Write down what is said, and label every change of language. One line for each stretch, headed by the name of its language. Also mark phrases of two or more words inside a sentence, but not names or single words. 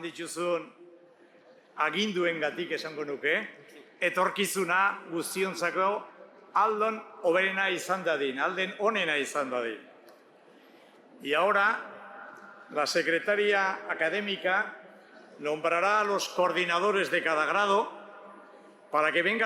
Basque: dituzun aginduengatik esango nuke, etorkizuna guztiontzako alden hoberena izan dadin, alden onena izan dadin.
Spanish: Y ahora, la secretaria académica nombrará a los coordinadores de cada grado para que vengan